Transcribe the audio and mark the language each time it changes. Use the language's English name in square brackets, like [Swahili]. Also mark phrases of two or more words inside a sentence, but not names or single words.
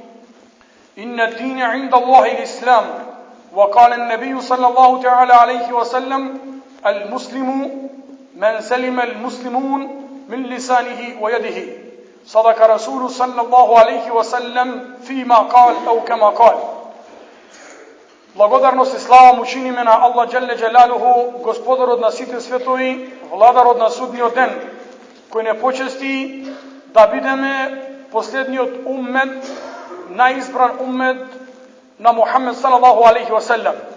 [Arabic] إن الدين عند الله الإسلام. وقال النبي صلى الله تعالى عليه وسلم: المسلم من سلم المسلمون من لسانه ويده. صدق رسول صلى الله عليه وسلم فيما قال أو كما قال. [Macedonian] Благодарност и слава му чиниме на Аллах [Arabic] جل جلاله, [Macedonian] Господарот на сите светови, Владарот на судниот ден, кој не почести да бидеме последниот уммет, најизбран уммет на Мухаммед [Arabic] صلى الله عليه وسلم.